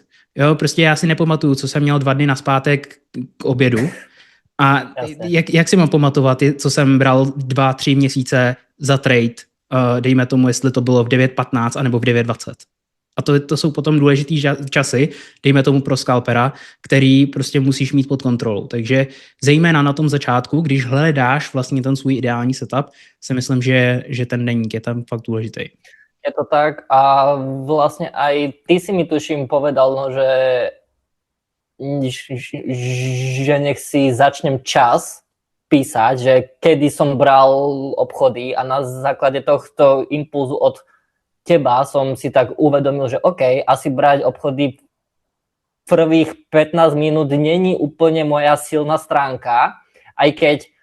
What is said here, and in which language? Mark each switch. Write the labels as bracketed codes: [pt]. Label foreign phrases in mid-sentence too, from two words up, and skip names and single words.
[cs] Jo, prostě já si nepamatuju, co jsem měl 2 dny nazpátek k obědu, a jak si mám pamatovat, co jsem bral 2-3 měsíce za trade, dejme tomu, jestli to bylo v 9:15 anebo v 9:20. A to jsou potom důležitý časy, dejme tomu pro scalpera, který prostě musíš mít pod kontrolou. Takže zejména na tom začátku, když hledáš vlastně ten svůj ideální setup, si myslím, že ten deník je tam fakt důležitý. [sk] Je to tak a vlastne aj ty si mi tuším povedal, že nech si začnem čas písať, že kedy som bral obchody a na základe tohto impulzu od teba som si tak uvedomil, že OK, asi brať obchody prvých 15 minút není úplne moja silná stránka, aj keď